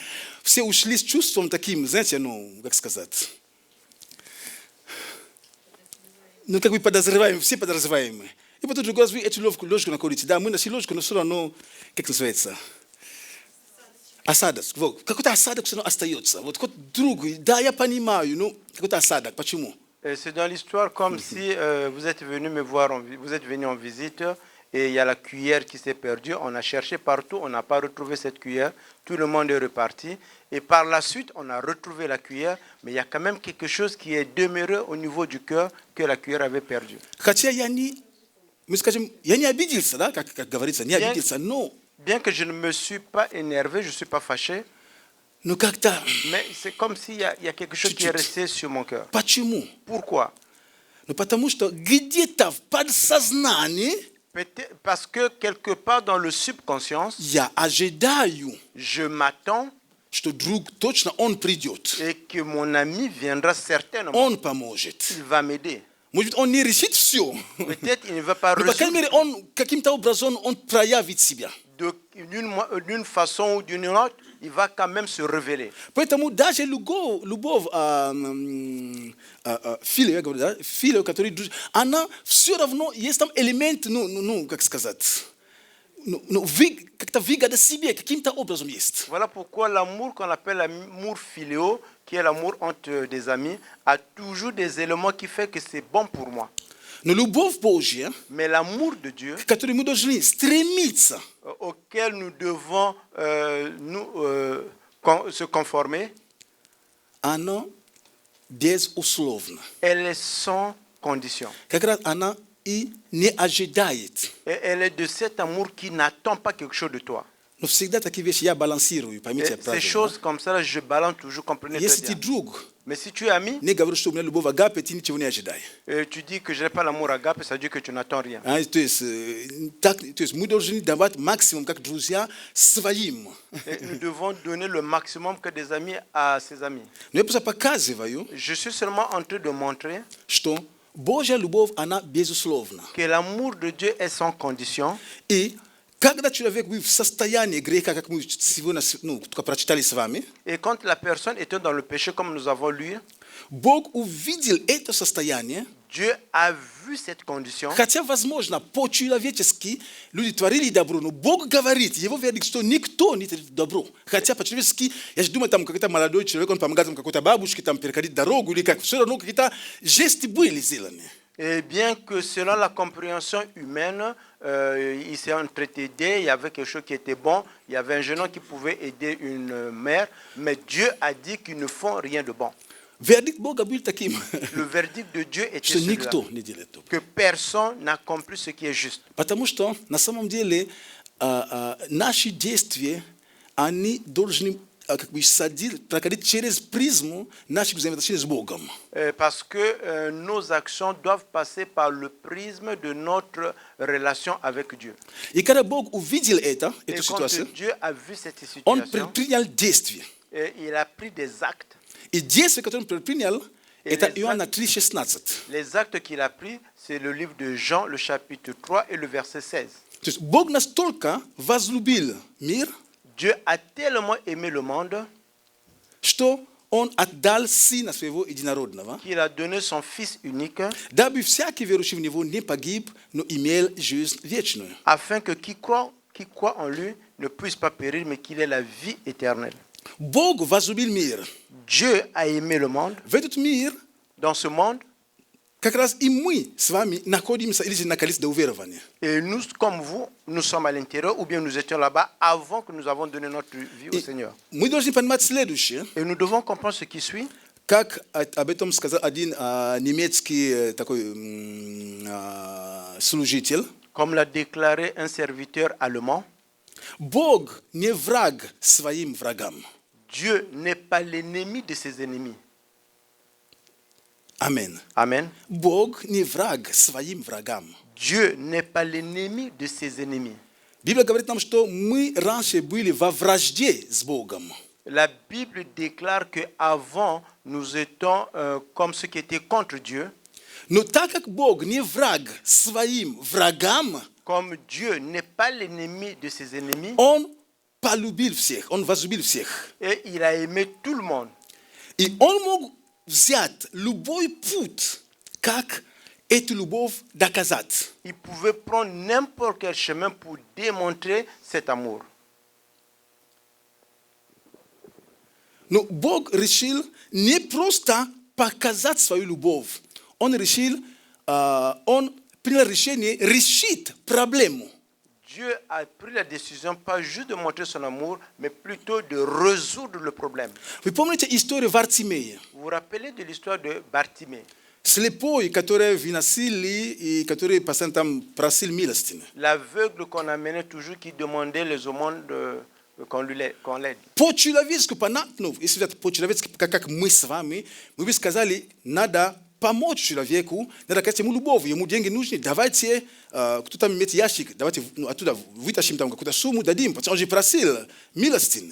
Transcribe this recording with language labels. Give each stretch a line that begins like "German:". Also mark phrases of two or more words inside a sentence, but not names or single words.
Russian: Все ушли с чувством таким, знаете, ну, как сказать, ну, как бы подозреваемые, все подозреваемые. И потом другой раз вы эту ложку находите. Да, мы нашли ложку, но все равно, как называется, осадок. Вот, какой-то осадок все равно остается. Вот какой-то другой, да, я понимаю, но какой-то осадок. Почему?
French: C'est dans l'histoire comme si vous êtes venu me voir, vous êtes venu en visite et il y a la cuillère qui s'est perdue. On a cherché partout, on n'a pas retrouvé cette cuillère. Tout le monde est reparti. Et par la suite, on a retrouvé la cuillère, mais il y a quand même quelque chose qui est demeuré au niveau du cœur que la cuillère avait perdu.
Russian: Хотя я не обиделся, да, как говорится, не обиделся, но
French: Bien que je ne me suis pas énervé, je ne suis pas fâché,
Russian: ну как-то,
French: mais c'est comme s'il y a quelque chose qui est resté sur mon cœur.
Russian: почему?
French: Pourquoi?
Russian: Ну потому что где-то в подсознании
French: Peut-être parce que quelque part dans le subconscient,
Russian: я ожидаю,
French: je m'attends
Russian: что друг точно он придет,
French: et que mon ami viendra certainement.
Russian: он поможет.
French: Il va m'aider.
Russian: Может быть, он не решит все,
French: Peut-être il ne va pas
Russian: но, по крайней
French: résoudre
Russian: мере, он каким-то образом он проявит себя.
French: d'une façon ou d'une autre, il va quand même se révéler.
Russian: Поэтому даже любовь филия, я говорю, да, филия, который она все равно есть там элемент, ну, как сказать, как-то выгода себе, каким-то образом есть.
French: Voilà pourquoi l'amour qu'on appelle l'amour philéo, qui est l'amour entre des amis, a toujours des éléments qui font que c'est bon pour moi.
Russian: Но любовь Божья,
French: Mais l'amour de Dieu,
Russian: к которой мы должны стремиться,
French: auquel nous devons se conformer,
Russian: она безусловна.
French: elle est sans condition.
Russian: Как раз она и не ожидает.
French: Et elle est de cet amour qui n'attend pas quelque chose de toi.
Russian: Но всегда такие вещи я балансирую,
French: Et
Russian: поймите
French: ces
Russian: правильно.
French: choses comme ça, je balance toujours, comprenez
Russian: Если
French: très
Russian: ты
French: bien.
Russian: друг,
French: Mais si tu es ami,
Russian: не говорю, что у меня любовь агапе, ты ничего не ожидай.
French: tu dis que je n'ai pas l'amour agape, ça veut dire que tu n'attends rien.
Russian: То есть мы должны давать максимум, как друзья, своим.
French: Et nous devons donner le maximum que des amis à ses amis.
Russian: Но я просто показываю,
French: Je suis seulement en train de montrer
Russian: что Божья любовь, она безусловна.
French: que l'amour de Dieu est sans condition.
Russian: И когда человек в состоянии греха, как мы сегодня только прочитали с вами,
French: Et quand la personne était dans le péché, comme nous avons lu,
Russian: Бог увидел это состояние,
French: Dieu a vu cette condition.
Russian: хотя, возможно, по-человечески люди творили добро, но Бог говорит, его вердикт, что никто не творит добро. Хотя по-человечески, я же думаю, там какой-то молодой человек, он помогает там какой-то бабушке там переходить дорогу, или как, все равно какие-то жесты были сделаны.
French: Et bien que selon la compréhension humaine, il s'est entretenu, il y avait quelque chose qui était bon, il y avait un jeune homme qui pouvait aider une mère, mais Dieu a dit qu'ils ne font rien de bon.
Russian: Вердикт Бога был таким,
French: Le verdict de Dieu était
Russian: что
French: celui-là,
Russian: никто не делает добро.
French: que personne n'accomplit ce qui est juste.
Russian: Потому что на самом деле наши действия, они должны как бы проходить через призму наших взаимоотношений с Богом.
French: Parce que nos actions doivent passer par le prisme de notre relation avec Dieu.
Russian: И когда Бог увидел эту
French: Et quand
Russian: ситуацию,
French: Dieu a vu cette
Russian: Он
French: situation,
Russian: предпринял действия.
French: il a pris des actes.
Russian: И действие, которое Он предпринял,
French: Et
Russian: это
French: les
Russian: Иоанна
French: actes-
Russian: 3,16.
French: Les actes qu'il a pris, c'est le livre de Jean, le chapitre 3 et le verset 16.
Russian: То есть Бог настолько возлюбил мир,
French: Dieu a tellement aimé le monde
Russian: что Он отдал Сына Своего Единородного,
French: qu'il a donné son Fils unique
Russian: дабы всякий верующий в Него не погиб, но имел жизнь вечную.
French: afin que qui croit en lui ne puisse pas périr, mais qu'il ait la vie éternelle.
Russian: Бог возлюбил мир.
French: Dieu a aimé le monde.
Russian: В этот мир
French: Dans ce monde,
Russian: как раз и мы с вами находимся или же накались до уверования.
French: et nous, comme vous, nous sommes à l'intérieur, ou bien nous étions là-bas avant que nous avons donné notre vie au
Russian: И
French: Seigneur.
Russian: мы должны понимать следующее,
French: Et nous devons comprendre ce qui suit.
Russian: как об этом сказал один немецкий такой служитель.
French: Comme l'a déclaré un serviteur allemand,
Russian: Бог не враг своим врагам.
French: Dieu n'est pas l'ennemi de ses ennemis.
Russian: Аминь.
French: Amen.
Russian: Бог не враг своим врагам.
French: Dieu n'est pas l'ennemi de ses ennemis.
Russian: Библия говорит нам, что мы раньше были во вражде с Богом.
French: La Bible déclare qu'avant, nous étions comme ceux qui étaient contre Dieu.
Russian: Но так как Бог не враг своим врагам,
French: Comme Dieu n'est pas l'ennemi de ses ennemis,
Russian: on полюбил всех, он возлюбил всех.
French: et il a aimé tout le monde.
Russian: И он мог взять любой путь, как эту любовь доказать.
French: Il pouvait prendre n'importe quel chemin pour démontrer cet amour.
Russian: Но Бог решил не просто показать свою любовь. Он решил, он принял решение решить проблему.
French: Dieu a pris la décision pas juste de montrer son amour, mais plutôt de résoudre le problème.
Russian: Вы помните историю Вартимея?
French: Vous vous rappelez de l'histoire de Bartimée,
Russian: Слепой, который выносили и который постоянно там просил милостины.
French: l'aveugle qu'on amenait toujours qui demandait les aumônes qu'on l'aide.
Russian: По-человечески, понятно, если взять по-человечески, как мы с вами, мы бы сказали, надо помочь человеку, надо сказать ему любовь, ему деньги нужны, давайте, кто там имеет ящик, давайте оттуда вытащим там какую-то сумму, дадим, потому что он же просил милостины.